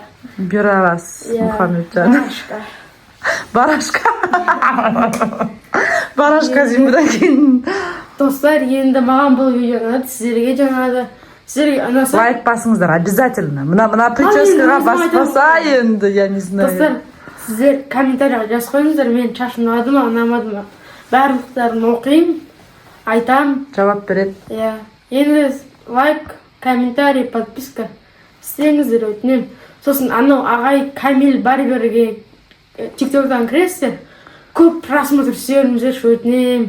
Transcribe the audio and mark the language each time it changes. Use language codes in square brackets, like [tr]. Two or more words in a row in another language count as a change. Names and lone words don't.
[kk] Бюралас Мұхамеджан. Барашка. Барашка деймін кейін. Достар, енді маған бұл видео ұнады, сіздерге де ұнады. Сіздерге ұнаса лайк басыңыздар, обязательно. Мына прическаға баспаса енді, [ru] я не знаю. [kk] Достар, сіздер комментарийға жазып қойыңыздар, мен шашым ұнады ма, ұнамады ма. Барлықтарын оқимын, айтам. Жауап береді. Енді лайк, комментарий, подписка істеңіздер, өтінем. Сосын анау ағай Камил Барберге TikToктан кіресіздер, көп просмотр істеріңіздерші, өтінем.